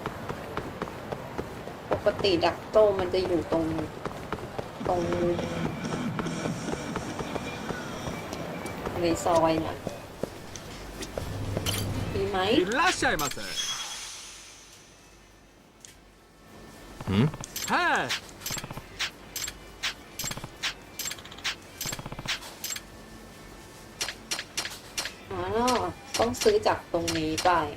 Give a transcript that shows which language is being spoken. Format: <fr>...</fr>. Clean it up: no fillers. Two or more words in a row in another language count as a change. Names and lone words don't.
<th>ปกติดักโตมันจะอยู่ตรงในซอยเนี่ยมีไหม</th> <ja>いらっしゃいませはい</ja> <th>อ๋อต้องซื้อจากตรงนี้ไป</th>